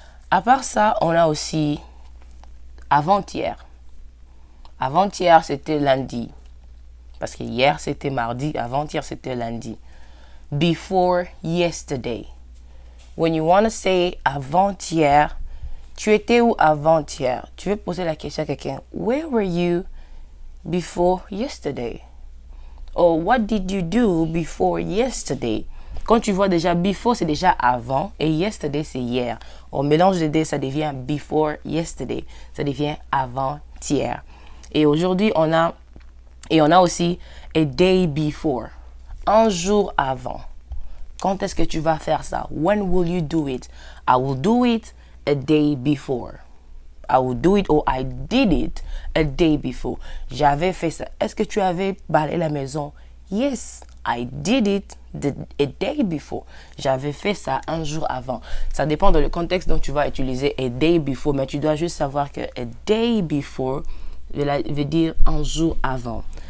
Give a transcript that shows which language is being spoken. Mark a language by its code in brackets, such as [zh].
[fr] À part ça, on a aussi avant-hier. Avant-hier, c'était lundi. Parce que hier, c'était mardi. Avant-hier, c'était lundi. [en] Before yesterday. When you want to say avant-hier, [fr] tu étais où avant-hier? Tu veux poser la question à quelqu'un. [en] Where were you before yesterday? Or what did you do before yesterday? [fr] Quand tu vois déjà before, c'est déjà avant et yesterday, c'est hier. On mélange les deux, ça devient before yesterday. Ça devient avant-hier. Et aujourd'hui, on a aussi a day before. Un jour avant. Quand est-ce que tu vas faire ça? [en] When will you do it? I will do it a day before. I will do it or I did it a day before. [fr] J'avais fait ça. Est-ce que tu avais balayé la maison? [en] Yes, I did it a day before. [fr] J'avais fait ça un jour avant. Ça dépend de le contexte dont tu vas utiliser a day before, mais tu dois juste savoir que a day before veut dire un jour avant.